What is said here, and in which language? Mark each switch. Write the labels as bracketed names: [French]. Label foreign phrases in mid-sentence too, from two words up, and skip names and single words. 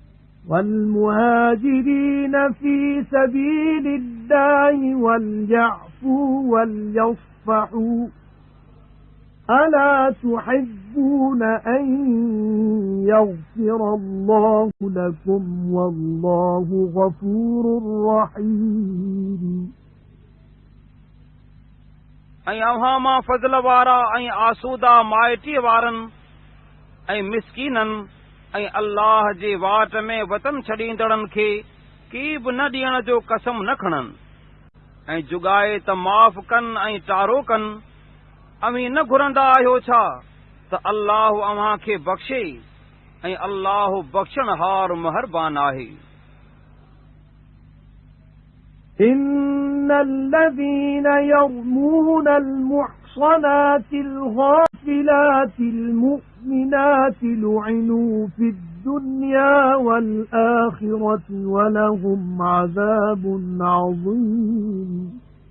[Arabic] في سبيل الله وليعفوا ليعفوا وليصفحوا ألا تحبون أن يغفر الله لكم والله غفور رحيم [Sindhi] ऐं अव्हां मां फज़ल वारा ऐं आसूदा माइटी वारनि ऐं मिस्कीननि ऐं अल्लाह जे वाट में वतन छॾींदड़नि खे की बि न ॾियण जो कसम न खणनि ऐं जुगाए त माफ़ कनि ऐं टारो कनि। अव्हीं न घुरंदा आहियो छा त अल्लाह अव्हां खे बख़्शे ऐं अल्लाह बख़्शणहार महरबान आहे। [Arabic] إن الذين يرمون المحصنات الغافلات المؤمنات لعنوا في الدنيا والآخرة ولهم عذاب عظيم